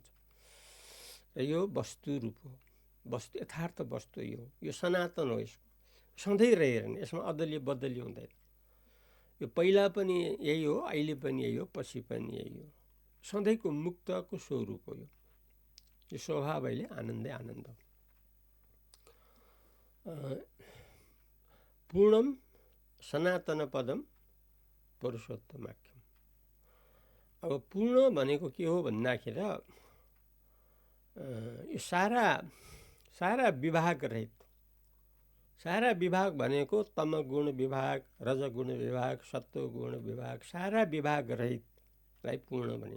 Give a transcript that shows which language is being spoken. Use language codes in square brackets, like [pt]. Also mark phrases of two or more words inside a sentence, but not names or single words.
[ne] र यो वस्तु रूप हो, वस्तु यथार्थ वस्तु यो सनातन हो। यसको सधैँ रहिरहने, यसमा अदली बदली हुँदैन। यो पहिला पनि यही हो, अहिले पनि यही हो, पछि पनि यही हो। सधैँको मुक्तको स्वरूप हो। यो स्वभाव अहिले आनन्दै आनन्द हो। [sa] पूर्णम सनातन पदम पुरुषोत्तमाख्यम। [ne] अब पूर्ण भनेको के हो भन्दाखेरि यो सारा विभाग रहित, सारा विभाग भनेको तमगुण विभाग, रजगुण विभाग, सत्वगुण विभाग, सारा विभाग रहितलाई पूर्ण भनिन्छ।